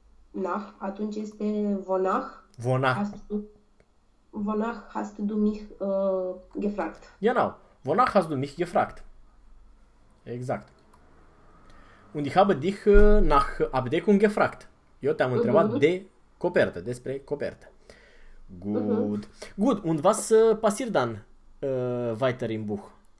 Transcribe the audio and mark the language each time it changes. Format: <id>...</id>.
<ro>Nach, atunci este wonach.</ro> <de>Wonach. Wonach hast du mich gefragt. Genau, wonach hast du mich gefragt. Exact. Und ich habe dich nach Abdeckung gefragt.</de> <ro>Eu te-am întrebat de copertă, despre copertă.</ro> <de>Gut. Gut, und was passiert dann weiter im Buch?</de>